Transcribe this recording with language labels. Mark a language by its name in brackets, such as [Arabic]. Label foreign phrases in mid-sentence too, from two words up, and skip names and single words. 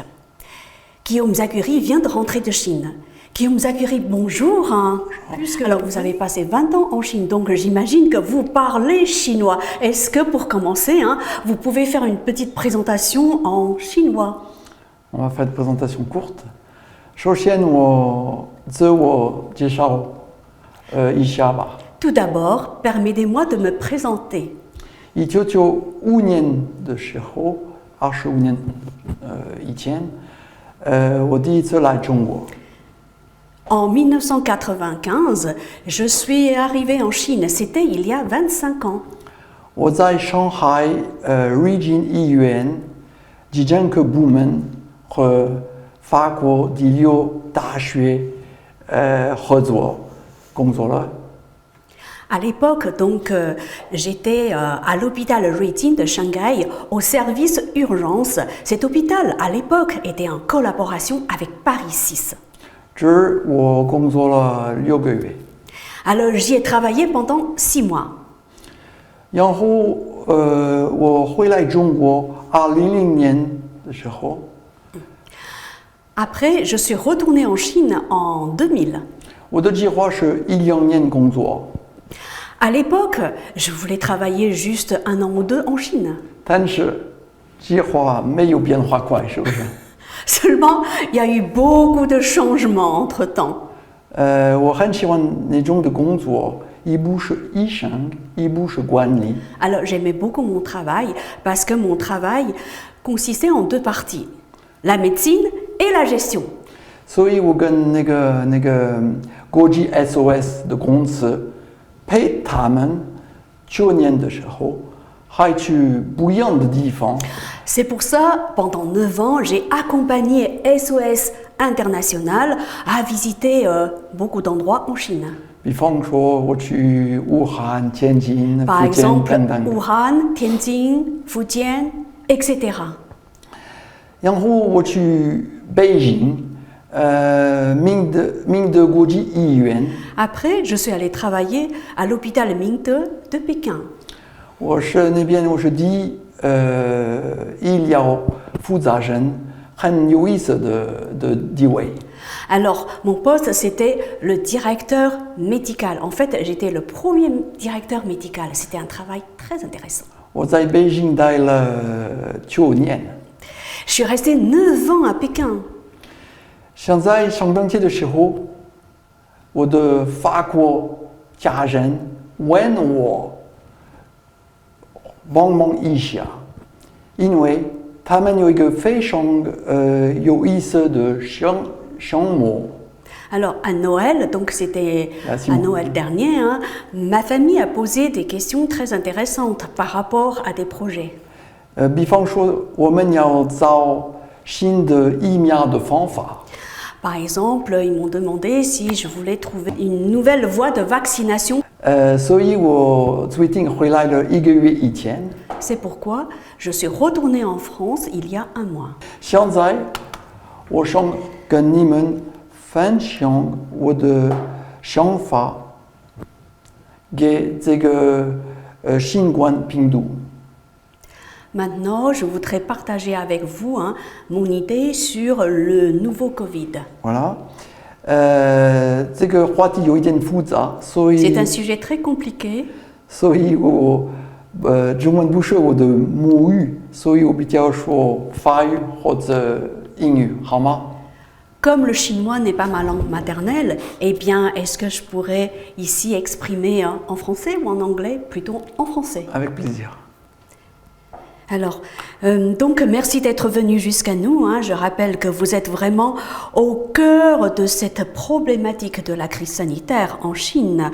[French] Guillaume Zachuri vient de rentrer de Chine. Guillaume Zachuri, bonjour. Alors, vous avez passé 20 ans en Chine, donc j'imagine que vous parlez chinois. Est-ce que pour commencer, vous pouvez faire une petite présentation en chinois? On va faire une présentation courte. [Chinese] 首先我自我介绍一下吧。 [French] Tout d'abord, permettez-moi de me présenter. [Chinese] 1995 年的时候，25年以前，我第一次来中国。 [French] En 1995, je suis arrivée en Chine. C'était il y a 25 ans. [Chinese] 我在上海region 医院急诊科部门和法国第六大学合作工作了。 [French] À l'époque, donc, j'étais à l'hôpital Ruijin de Shanghai au service urgence. Cet hôpital, à l'époque, était en collaboration avec Paris 6. [Chinese] 这儿我工作了6个月。 [French] Alors, j'y ai travaillé pendant 6 mois. [Chinese] 然后我回来中国2000年的时候， [French] Après, je suis retournée en Chine en 2000. [Chinese] 我的计划是1-2年工作， [French] À l'époque, je voulais travailler juste 1 an ou 2 en Chine. [Chinese] 但是计划没有变化快，是不是？ [French] Seulement, il y a eu beaucoup de changements entre-temps. [Chinese] 我很喜欢那种的工作，一部是医生，一部是管理。 [French] Alors, j'aimais beaucoup mon travail parce que mon travail consistait en 2 parties, la médecine et la gestion. [Chinese] 所以我跟那个国际 SOS 的公司陪他们去年的时候，还去不一样的地方。 [French] C'est pour ça, pendant 9 ans, j'ai accompagné SOS International à visiter beaucoup d'endroits en Chine. [Chinese] 比方说，我去武汉、天津、 [French] Par [Chinese] 福建 [French] exemple, [Chinese] 等等。 [French] Wuhan, Tianjin, Fujian, etc. [Chinese] 然后我去北京，明德国际医院。 [French] Après, je suis allée travailler à l'hôpital Mingde de Pékin. [Chinese] 我是那边我是医疗负责人，很有意思的地位。 [French] Alors, mon poste, c'était le directeur médical. En fait, j'étais le premier directeur médical. C'était un travail très intéressant. [Chinese] 我在北京待了9年。 [French] Je suis restée 9 ans à Pékin. [Chinese] 现在上班节的时候，我的法国家人问我帮忙一下，因为他们有一个非常有意思的项目。 [French] Alors, à Noël, donc c'était Merci à beaucoup. Noël dernier, ma famille a posé des questions très intéressantes par rapport à des projets. [Chinese] 比方说，我们要找新的疫苗的方法。 [French] Par exemple, ils m'ont demandé si je voulais trouver une nouvelle voie de vaccination. [Chinese] 所以我最近回来了1个月以前。 [French] C'est pourquoi je suis retournée en France il y a 1 mois. [Chinese] 现在，我想跟你们分享我的想法，给这个新冠病毒。 [French] Maintenant, je voudrais partager avec vous mon idée sur le nouveau Covid. Voilà， [Chinese] 这个话题有一点复杂，所 [French] C'est [Chinese] 以 [French] un sujet très compliqué. [Chinese] 我中文不是我的母语，所以我比较说法语或者英语，好吗？ [French] Comme le chinois n'est pas ma langue maternelle, eh bien, est-ce que je pourrais ici exprimer en français ou en anglais? Plutôt en français. Avec plaisir. Alors, donc merci d'être venu jusqu'à nous. Je rappelle que vous êtes vraiment au cœur de cette problématique de la crise sanitaire en Chine.